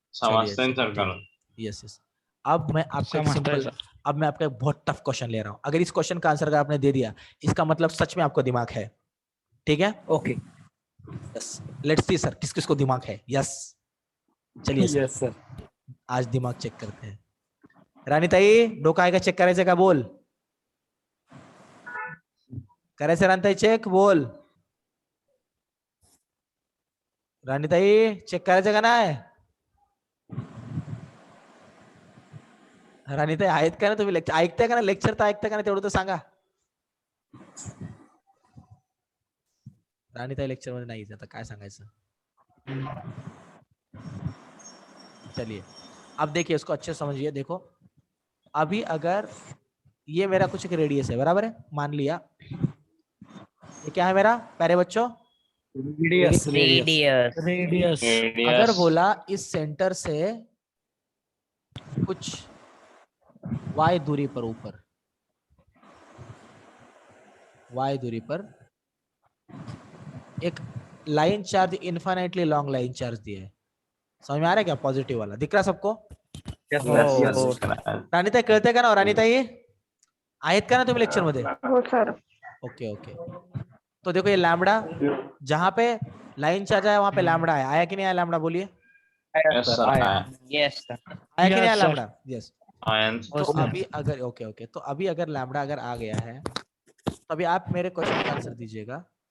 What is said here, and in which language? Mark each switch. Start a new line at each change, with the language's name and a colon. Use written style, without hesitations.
Hindi: समझते हैं सर करो। Yes yes. अब मैं आपको एक समझता है
English: Simple, sir.
Hindi: अब मैं आपका एक बहुत टफ क्वेश्चन ले रहा हूं। अगर इस क्वेश्चन का आंसर अगर आपने दे दिया, इसका मतलब सच में आपको दिमाग है, ठीक है?
English: Okay. Yes, let's see
Hindi: sir किस किस को दिमाग है। यस चलिए सर,
English: Yes sir.
Hindi: आज दिमाग चेक करते हैं।
Marathi: राणीताई डोकं आहे का चेक करायचं का? बोल. करायचं राणीताई चेक? बोल. राणीताई चेक करायचं का नाही? राणीताई आहेत का ना तुम्ही? लेक्चर ऐकताय का ना? लेक्चर तर ऐकताय का ना? तेवढं तर सांगा. राणीताई लेक्चर मध्ये नाही, आता काय सांगायचं?
Hindi: चलिए अब देखिए, इसको अच्छे से समझिए। देखो अभी अगर ये मेरा कुछ एक रेडियस है, बराबर है, मान लिया ये क्या है मेरा प्यारे बच्चों?
English: Radius. Radius. Radius.
Hindi: अगर बोला इस सेंटर से कुछ y दूरी पर ऊपर, y दूरी पर एक line charge, infinitely long line charge दिया है, समझ में आ रहा है क्या? पॉजिटिव वाला दिख रहा सबको?
English: Yes yes sir. Yes.
Marathi: राणीताई कळते का ना? राणीताई आहेत का ना तुम्ही लेक्चर मध्ये? हो सर।
English: Okay okay.
Hindi: तो देखो ये लैम्बडा, जहां पे लाइन चार्ज आया वहां पे लैम्बडा है, आया कि नहीं आया लैम्बडा? बोलिए यस सर आया।
English: Yes sir.
Hindi: आया कि नहीं आया
English: Yes, sir. Lambda? Yes. Ion
Hindi: तो
English: sir.
Hindi: अभी अगर ओके ओके, तो अभी अगर लैम्बडा अगर आ गया है तो अभी आप मेरे क्वेश्चन का आंसर दीजिएगा।